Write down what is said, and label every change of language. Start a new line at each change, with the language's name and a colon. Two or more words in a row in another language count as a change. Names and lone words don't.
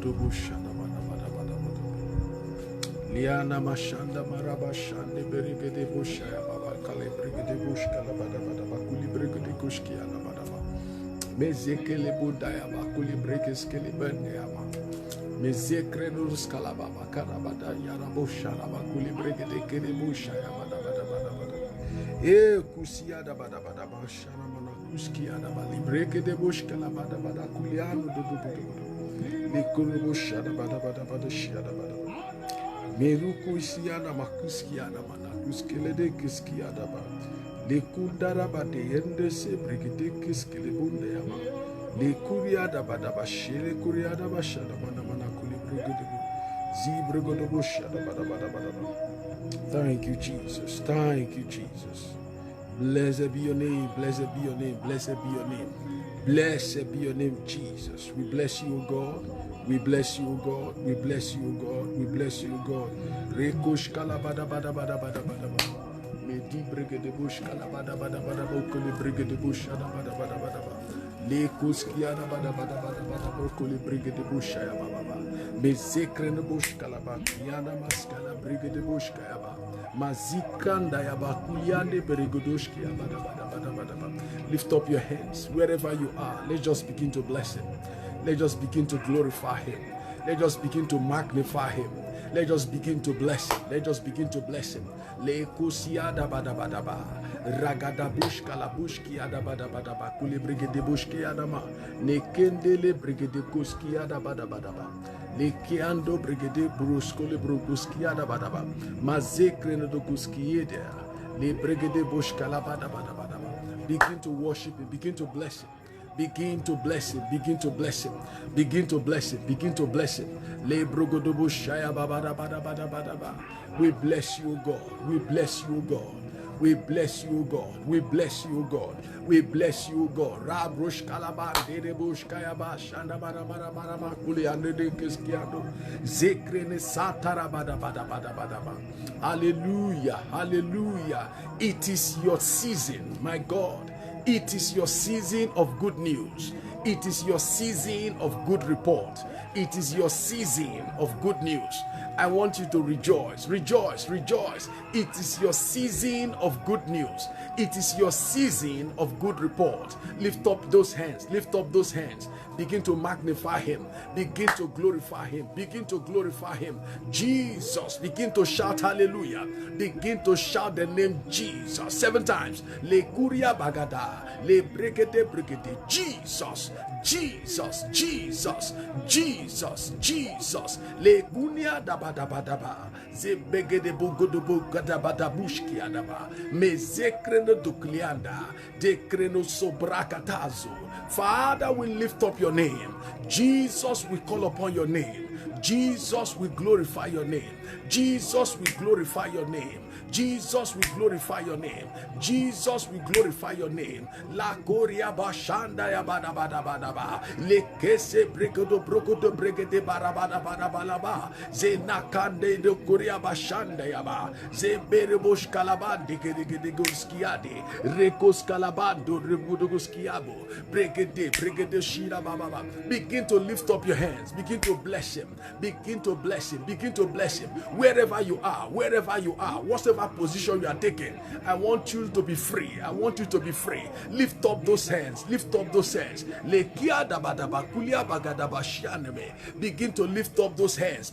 English: Liana mashanda maraba shande berigede busha ya baba kale brigede bush kala bada bada bakuli brigede kushki ya bada bada mezekele bunda ya bakuli breges kele bende ya ma mezekre nurus kala baba kara bada ya rabusha la bakuli brigede kele busha ya bada bada bada bada kusia da bada bada basha na mana kuski ya bali brigede bush kala bada bada kuliano do do do likuru busha da bada bada bada shia da bada Meruku isiana makuskiana manakuskele de kiskiada ba. Le kundara ba de yende se brigide kiskele bunde yama. Le kuriada ba da ba shele kuriada ba shada mana mana kuli brigide bu. Zi brigodo bu shada ba da ba da ba da ba. Thank you, Jesus. Thank you, Jesus. Blessed be your name. Blessed be your name. Blessed be your name. Blessed be your name, Jesus. We bless you, O God. We bless you, O God. We bless you, O God. We bless you, O God. Rekosh kalabada bada bada bada bada bada. Medi brigade bush kalabada bada bada bokoli brigade bush ada bada bada bada bada. Lekos kiana bada bada bada bada bokoli brigade bush ya baba baba. Mezekren bush kalaba kiana maskala brigade bush kaya baba. Mazikanda ya bakuyande brigadoshki ya bada bada bada bada bada. Lift up your hands wherever you are. Let's just begin to bless him. Let's just begin to glorify him. Let's just begin to magnify him. Let's just begin to bless him. Let's just begin to bless him. Le kusiada bada bada ba. Ragada bushka la bushki ada bada bada ba. Kule brigade bushki adama. Nekendele brigade kuski ada bada bada ba. Le kiando brigade brusko le bruski ada bada ba. Mazekre no kuski ede. Le brigade bushka la bada bada bada ba. Begin to worship him. Begin to bless him. Begin to bless him, begin to bless him, begin to bless him, begin to bless him. Le brogodobo shaya babada bada bada bada ba. We bless you, God. We bless you, God. We bless you, God. We bless you, God. We bless you, God. Rabrosh kalaban de bush kayaba shanda bara bara bara ma kuli ande de kiskiado. Zekrene satara bada bada bada bada ba. Hallelujah, hallelujah. It is your season, my God. It is your season of good news. It is your season of good report. It is your season of good news. I want you to rejoice, rejoice, rejoice. It is your season of good news. It is your season of good report. Lift up those hands, lift up those hands. Begin to magnify him. Begin to glorify him. Begin to glorify him. Jesus. Begin to shout hallelujah. Begin to shout the name Jesus 7 times. Le kuria bagada. Le brekete brekete. Jesus. Jesus. Jesus. Jesus. Jesus. Le gunia daba daba daba. Ze begede bugodobo gadabada bushki adaba. Me zekreno duklianda. De kreno sobrakatazo. Father, we lift up your name. Jesus, we call upon your name. Jesus, we glorify your name. Jesus, we glorify your name. Jesus, we glorify your name. Jesus, we glorify your name. La Korea Bashanda ya bada bada bada ba. Le kese bregodo brogodo bregede bara bada bada bada ba. Ze nakande de Korea Bashanda ya ba. Ze berebosh kalabandi gede goskiade. Rekos kalabando rebudo goskiabo. Bregede shira baba ba. Begin to lift up your hands. Begin to bless him. Begin to bless him. Begin to bless him. Wherever you are, whatever position you are taking, I want you to be free. I want you to be free. Lift up those hands. Lift up those hands. Begin to lift up those hands.